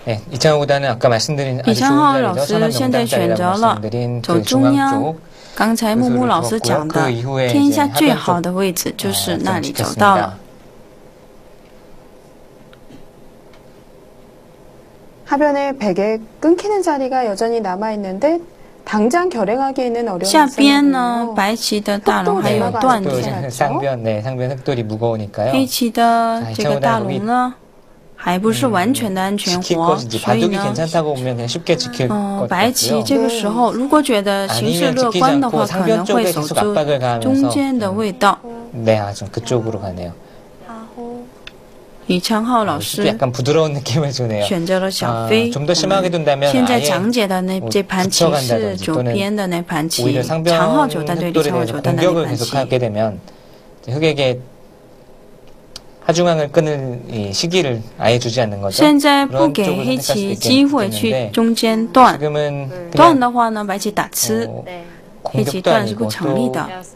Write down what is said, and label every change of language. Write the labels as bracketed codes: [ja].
[zh] 李昌镐老师现在选择了走中央，刚才木木老师讲的天下最好的位置就是那里走到了。 [ko] 하변에 베개 끊기는 자리가 여전히 남아있는데 당장 결행하기에는 어려운 [zh] 下边呢，白棋的大龙还有断点， [ko] 상변 흑돌이 무거우니까요. [zh] 黑棋的这个大龙呢，还不是完全的安全活，所以呢，白棋这个时候如果觉得形势乐观的话，可能会守住中间的味道。 [ko] 네, 좀 그쪽으로 가네요. [zh] 李昌镐老师选择了小飞。现在讲解的这盘棋是左边的那盘棋，长号九段对李昌镐九段的那盘棋。 [ko] 하중앙을 끊을 이 시기를 아예 주지 않는 거죠. [zh] 现在不给黑棋机会去中间断，断的话呢，白棋打吃，黑棋断是不成立的。